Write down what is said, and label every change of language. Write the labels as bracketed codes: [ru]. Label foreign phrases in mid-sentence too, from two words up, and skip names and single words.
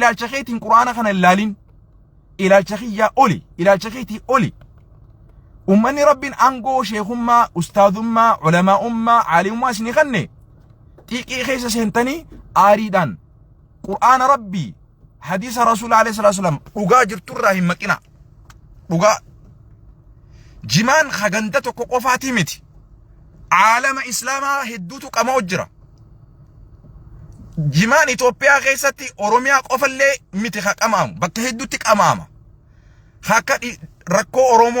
[om] ilaalcha keetiin quraana kana ilaalin ilaalcha kiyyaa oli ilaalcha keetii oli ummanni rabbiin angoo sheekummaa ustaadummaa ulamaa'ummaa caalimummaa isinii kanne xiiqii keessa seentanii aariidhaan qur'aana rabbii hadiisa rasuula [ar] عليه الصلاة والسلام [om] dhugaa jirturraa hin maqina dhugaa jimaan haganda tokko qofaatii miti caalama islaamaa hedduutu qamaa jira jimaan Itoophiyaa keessatti Oromiyaa qofallee miti qamaamu bakka hedduutti qamaama akka rakkoo Oromoo